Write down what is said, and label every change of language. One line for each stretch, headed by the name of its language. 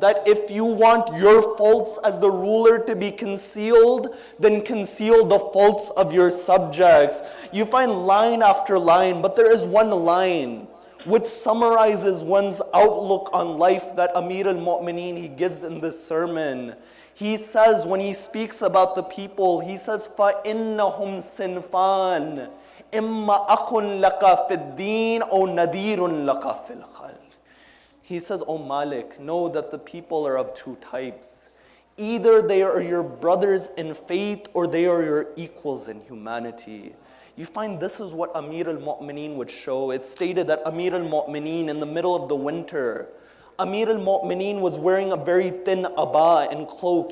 English: That if you want your faults as the ruler to be concealed, then conceal the faults of your subjects." You find line after line, but there is one line which summarizes one's outlook on life that Amir al-Mu'mineen, he gives in this sermon. He says, when he speaks about the people, he says,
Arabic: فَإِنَّهُمْ سِنْفَانِ إِمَّا أَخٌ لَكَ فِي الدِّينِ أَوْ نَذِيرٌ لَكَ فِي الْخَلْقِ.
English: He says, "O Malik, know that the people are of two types. Either they are your brothers in faith or they are your equals in humanity." You find this is what Amir al-Mu'mineen would show. It's stated that Amir al-Mu'mineen in the middle of the winter, Amir al-Mu'mineen was wearing a very thin abba and cloak.